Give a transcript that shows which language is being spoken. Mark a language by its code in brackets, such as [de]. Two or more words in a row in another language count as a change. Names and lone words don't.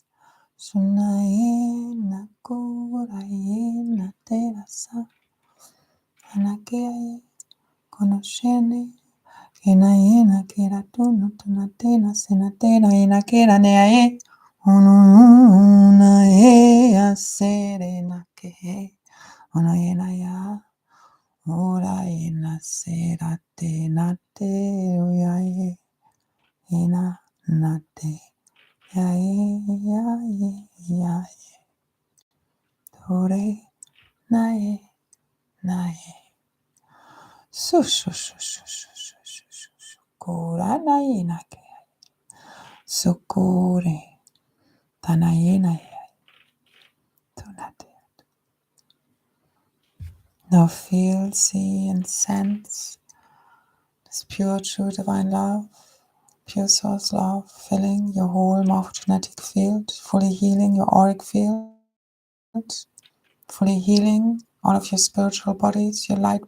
[en] sunayena kurayena terasa, anakeaye, konoshene, kenayena keratunu tunatena senatena inakera neaye, unaye aserena kehe, unayena ya, urayena serate nate uyaye, ina nate yaye yaye yaye, tore naye naye. Su su su su su su su su su kura naina ke sukure tanayena tunate. Now feel, see, and sense this pure, true, divine love, pure source love, filling your whole morphogenetic field, fully healing your auric field, fully healing all of your spiritual bodies, your light